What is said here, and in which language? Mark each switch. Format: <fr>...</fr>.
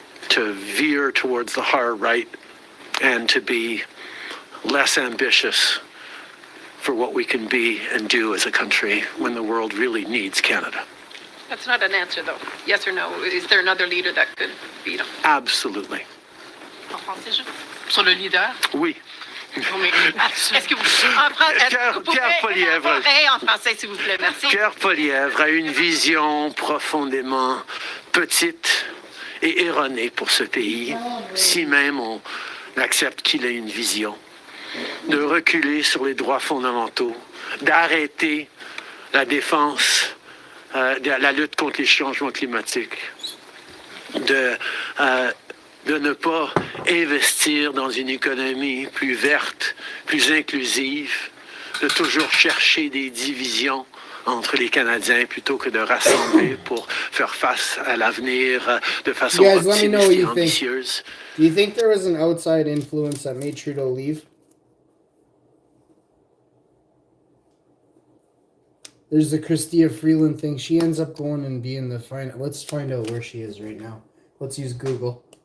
<en>to veer towards the hard right, and to be less ambitious for what we can be and do as a country when the world really needs Canada. That's not an answer, though. Yes or no? Is there another leader that could beat him? Absolutely.</en> <fr>En français, sur le leader? Oui. Non, mais est-ce que vous Pierre Poilievre. en français, s'il vous plaît, merci. Pierre Poilievre a une vision profondément petite et erronée pour ce pays, si même on accepte qu'il ait une vision, de reculer sur les droits fondamentaux, d'arrêter la défense, la lutte contre les changements climatiques, de ne pas investir dans une économie plus verte, plus inclusive, de toujours chercher des divisions entre les Canadiens plutôt que de rassembler pour faire face à l'avenir de façon</fr> <en>You guys, let me know what</en> <fr>optimiste et</fr> <en>you think.</en> <fr>ambitieuse.</fr> <en>Do you think there was an outside influence that made Trudeau leave? There's the Chrystia Freeland thing. She ends up going and being the final. Let's find out where she is right now. Let's use Google.</en>